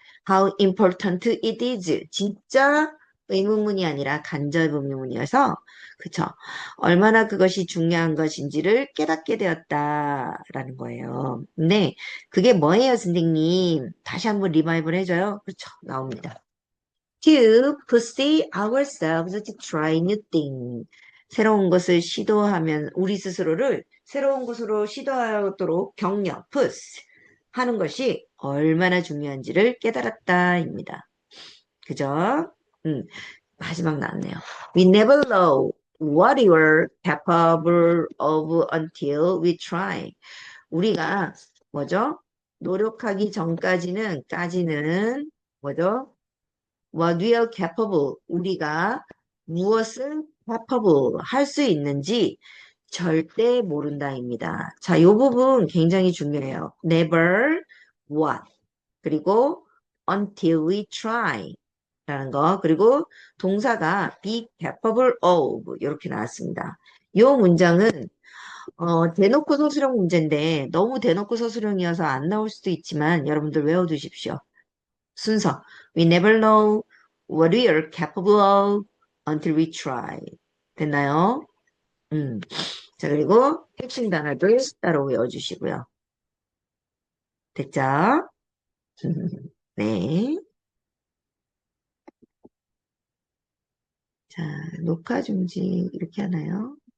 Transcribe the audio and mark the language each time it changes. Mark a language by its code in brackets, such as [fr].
[en] How important it is. [ko] 진짜 의문문이 아니라 간접 의문문이어서, 그쵸. 얼마나 그것이 중요한 것인지를 깨닫게 되었다라는 거예요. 네. 그게 뭐예요, 선생님? 다시 한번 리바이벌 해줘요. 그렇죠. 나옵니다. [en] To pursue ourselves to try new things. [ko] 새로운 것을 시도하면 우리 스스로를 새로운 것으로 시도하도록 격려, push 하는 것이 얼마나 중요한지를 깨달았다입니다. 그죠? 음, 마지막 나왔네요. [en] We never know what we're capable of until we try. [ko] 우리가 뭐죠? 노력하기 전까지는 뭐죠? [en] What we are capable [ko] 우리가 무엇을 capable 할 수 있는지 절대 모른다입니다. 자, 이 부분 굉장히 중요해요. [en] Never what [ko] 그리고 [en] until we try [ko] 라는 거 그리고 동사가 [en] be capable of [ko] 이렇게 나왔습니다. 이 문장은 대놓고 서술형 문제인데 너무 대놓고 서술형이어서 안 나올 수도 있지만 여러분들 외워두십시오. 순서. [en] We never know what we are capable of until we try. [ko] 됐나요? 음. 자, 그리고 핵심 단어들 따로 외워주시고요. 됐죠? 네. 자, 녹화 중지 이렇게 하나요?